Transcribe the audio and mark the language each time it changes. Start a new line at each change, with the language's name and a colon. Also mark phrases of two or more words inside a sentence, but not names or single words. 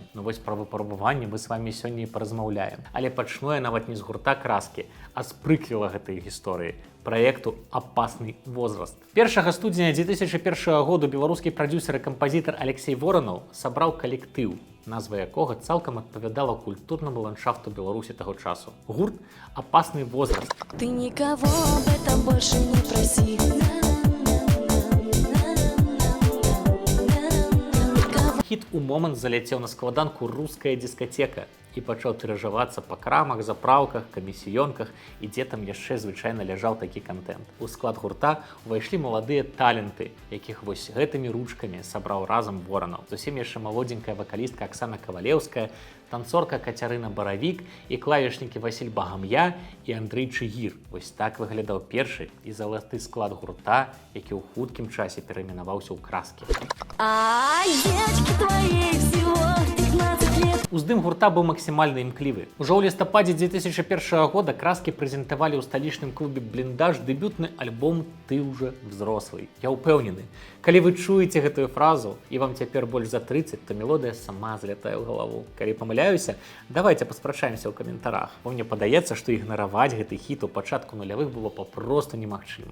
Belarusian: Ну вось пра выпрабаванне мы з вамі сёння і паразмаўляем. Але пачну я нават не з гурта «Краскі», а з прыквела гэтай гісторыі — праекту «Опасный возраст». 1 студзеня 2001 году беларускі прадзюсер і кампазітар Алексей Воронаў сабраў калектыў, назва якога цалкам адпавядала культурнаму ландшафту Беларусі таго часу. Гурт «Опасный возраст».
Russian: Ты никого об этом больше не проси.
Belarusian: Хіт у момант заляцеў на складанку «Руская дискотека» і пачаў тыражавацца па крамах, запраўках, камісіёнках і дзе там яшчэ звычайна ляжаў такі кантэнт. У склад гурта ўвайшлі маладыя таленты, якіх вось гэтымі ручкамі сабраў разам Воранаў. Зусім яшчэ маладзенькая вакалістка Аксана Кавалеўская, танцорка Кацярына Баравік і клавішнікі Васіль Багам'я і Андрэй Чыгір. Вось так выглядаў першы і залаты склад гурта, які ў хуткім часе перайменаваўся ў «Краскі».
Russian: А девочки твоей всего 15 лет.
Belarusian: Уздым гурта быў максімальна імклівы. Ужо ў лістападзе 2001 года «Краскі» прэзентавалі ў сталічным клубе «Бліндаж» дэбютны альбом «Ты уже взрослый». Я ўпэўнены, калі вы чуеце гэтую фразу і вам цяпер больш за 30, то мелодыя сама злятае ў галаву. Калі памыляюся, давайте паспрачаемся ў каментарах. Бо мне падаецца, што ігнараваць гэты хіт у пачатку нулявых было папросту немагчыма.